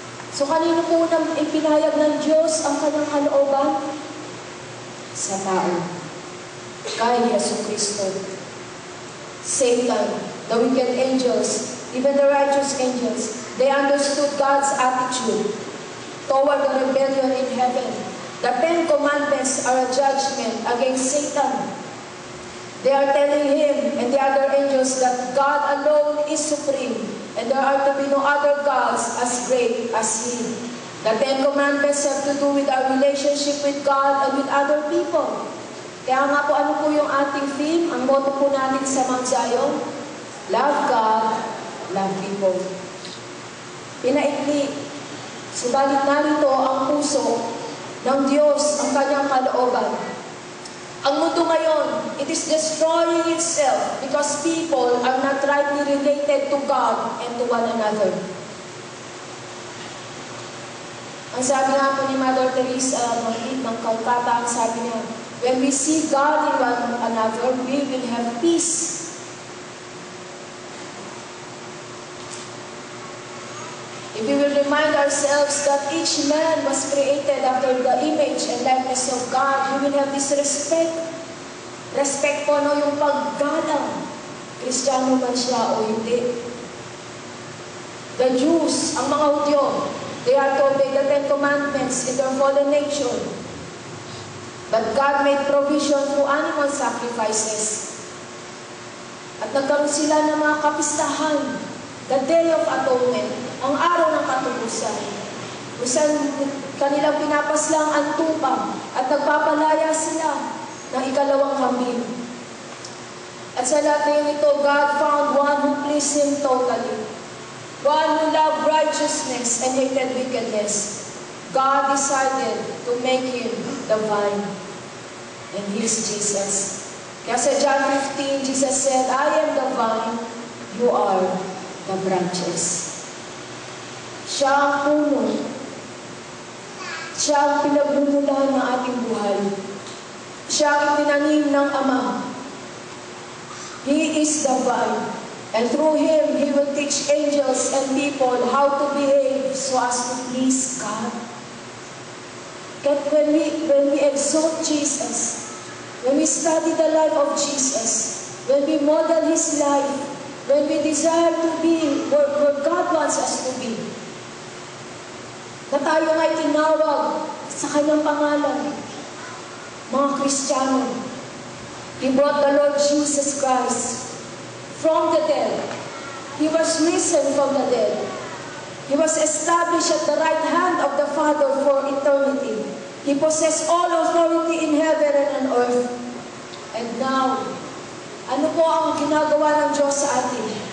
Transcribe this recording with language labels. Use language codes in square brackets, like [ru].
[tl] So kanino po nang ipinahayag ng Diyos ang kanyang kalooban? Sa tao. Kay Jesucristo. [en] Satan, the wicked angels, even the righteous angels, they understood God's attitude toward the rebellion in heaven. The 10 Commandments are a judgment against Satan. They are telling him and the other angels that God alone is supreme and there are to be no other gods as great as He. The 10 Commandments have to do with our relationship with God and with other people. [tl] Kaya nga po, ano po yung ating theme? Ang motto po natin sa Mount Zion? [en] Love God, love people. [tl] Pinaikli. Subalit narito ang puso ng Diyos, ang kanyang kalooban. Ang mundo ngayon, [en] it is destroying itself because people are not rightly related to God and to one another. [tl] Ang sabi nga po ni Mother Teresa ng Calcutta, ang sabi niya, [en] when we see God in one another, we will have peace. If we will remind ourselves that each man was created after the image and likeness of God, we will have this respect. [tl] Respect po yung paggalang. Kristiyano man siya o hindi. [en] The Jews, [tl] ang mga Hudyo, [en] they are to obey the 10 Commandments in their fallen nature. But God made provision through animal sacrifices. [tl] At nagkaroon sila ng mga kapistahan. [en] The Day of Atonement, [tl] ang araw ng katubusan. kung saan kanilang pinapaslang ang tupa at nagpapalaya sila ng ikalawang kambing. At sa lahat ng ito, [en] God found one who pleased Him totally. One who loved righteousness and hated wickedness. God decided to make Him the vine. And He is Jesus. [tl] Kaya sa [en] John 15, Jesus said, I am the vine, you are the branches. [tl] Siya ang puno. Siya ang pinagbumulan ng ating buhay. Siya ang itinanim ng Ama. [en] He is the vine. And through Him, He will teach angels and people how to behave so as to please God. But when we exalt Jesus, when we study the life of Jesus, when we model His life, when we desire to be where God wants us to be, [tl] na tayo nga'y tinawag sa Kanyang pangalan, mga Kristiyano, [en] He brought the Lord Jesus Christ from the dead. He was risen from the dead. He was established at the right hand of the Father for eternity. He possessed all authority in heaven and on earth. And now, [tl] ano po ang ginagawa ng Diyos sa atin?